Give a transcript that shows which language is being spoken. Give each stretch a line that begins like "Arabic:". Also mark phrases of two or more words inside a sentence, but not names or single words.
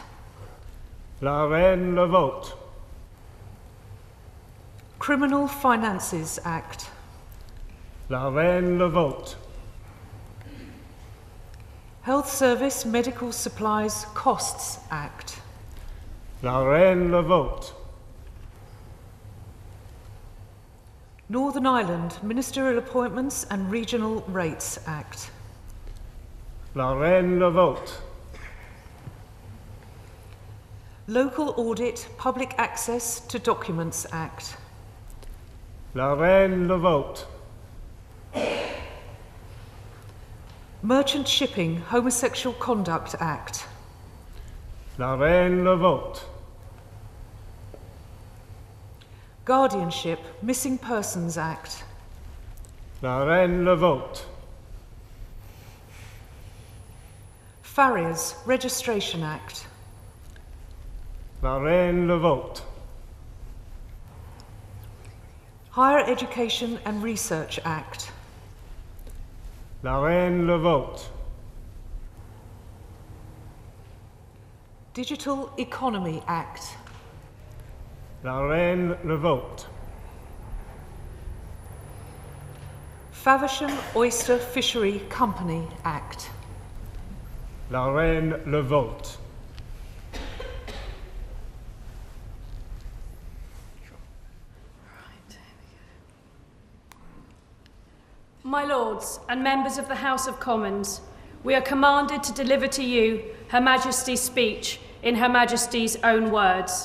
French: La Reine le vote.
English: Criminal Finances Act.
French: La Reine le vote.
English: Health Service Medical Supplies Costs Act.
French: La Reine le vote.
English: Northern Ireland Ministerial Appointments and Regional Rates Act.
French: La Reine le vote.
English: Local Audit Public Access to Documents Act.
French: La Reine le vote.
English: Merchant Shipping Homosexual Conduct Act.
French: La Reine le vote.
English: Guardianship Missing Persons Act.
French: La Reine le vote.
English: Farriers Registration Act.
French: La Reine le vote.
English: Higher Education and Research Act.
French: La Reine le vote.
English: Digital Economy Act.
French: La Reine le vote.
English: Faversham Oyster Fishery Company Act.
French: La Reine le vote.
English: My Lords and members of the House of Commons, we are commanded to deliver to you Her Majesty's speech in Her Majesty's own words.